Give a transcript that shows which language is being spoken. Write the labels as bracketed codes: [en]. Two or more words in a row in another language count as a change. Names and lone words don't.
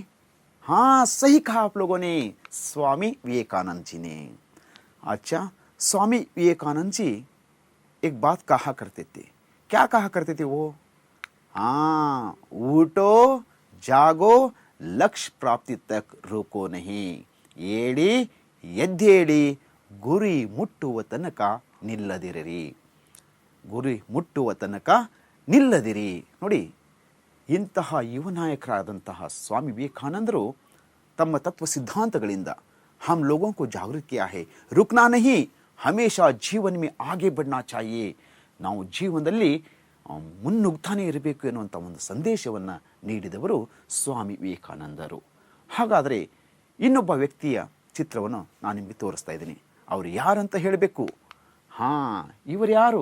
[hi] हाँ, सही कहा आप लोगों ने, स्वामी विवेकानंद जी ने। अच्छा, स्वामी विवेकानंद जी एक बात कहा करते थे। क्या कहा करते थे वो? हाँ, उठो जागो लक्ष्य प्राप्ति तक रुको नहीं, [kn] ಏಳಿ ಎದ್ದೇಳಿ ಗುರಿ ಮುಟ್ಟುವ ತನಕ ನಿಲ್ಲದಿರಿ, ಗುರಿ ಮುಟ್ಟುವ ತನಕ ನಿಲ್ಲದಿರಿ. ನೋಡಿ, ಇಂತಹ ಯುವ ನಾಯಕರಾದಂತಹ ಸ್ವಾಮಿ ವಿವೇಕಾನಂದರು ತಮ್ಮ ತತ್ವ ಸಿದ್ಧಾಂತಗಳಿಂದ [hi] हम लोगों को जागृत किया है. रुकना नहीं, हमेशा जीवन में आगे बढ़ना चाहिए. [kn] ನಾವು ಜೀವನದಲ್ಲಿ ಮುನ್ನುಗ್ತಾನೆ ಇರಬೇಕು ಎನ್ನುವಂಥ ಒಂದು ಸಂದೇಶವನ್ನು ನೀಡಿದವರು ಸ್ವಾಮಿ ವಿವೇಕಾನಂದರು. ಹಾಗಾದರೆ ಇನ್ನೊಬ್ಬ ವ್ಯಕ್ತಿಯ ಚಿತ್ರವನ್ನು ನಾನು ನಿಮಗೆ ತೋರಿಸ್ತಾ ಇದ್ದೀನಿ. ಅವರು ಯಾರಂತ ಹೇಳಬೇಕು? ಹಾಂ, ಇವರು ಯಾರು?